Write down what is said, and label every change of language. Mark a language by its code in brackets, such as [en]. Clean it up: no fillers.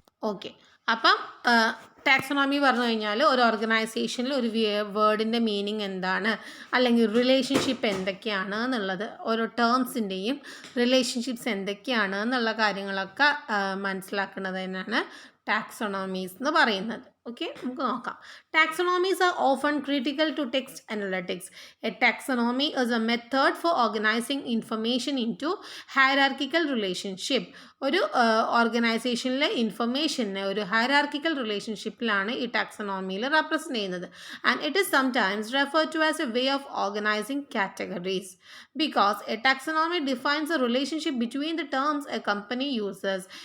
[ml] Okay, അപ്പം taxonomy പറഞ്ഞു കഴിഞ്ഞാൽ ഒരു ഓർഗനൈസേഷനിൽ ഒരു വേർഡിൻ്റെ മീനിങ് എന്താണ്, അല്ലെങ്കിൽ റിലേഷൻഷിപ്പ് എന്തൊക്കെയാണ് എന്നുള്ളത്, ഓരോ ടേംസിൻ്റെയും റിലേഷൻഷിപ്സ് എന്തൊക്കെയാണ് എന്നുള്ള കാര്യങ്ങളൊക്കെ മനസ്സിലാക്കുന്നത് തന്നെയാണ് ടാക്സോണമീസ് എന്ന് പറയുന്നത്. ഓക്കെ, നമുക്ക് നോക്കാം. [en] Taxonomies are often critical to text analytics. A taxonomy is a method for organizing information into hierarchical relationship. [ml] ഒരു ഓർഗനൈസേഷനിലെ ഇൻഫർമേഷനെ ഒരു ഹയറാർക്കിക്കൽ റിലേഷൻഷിപ്പിലാണ് ഈ ടാക്സോണമിയിൽ റെപ്രസെൻ്റ് ചെയ്യുന്നത്. [en] And it is sometimes referred to as a way of organising categories because a taxonomy defines a relationship between the terms a company uses.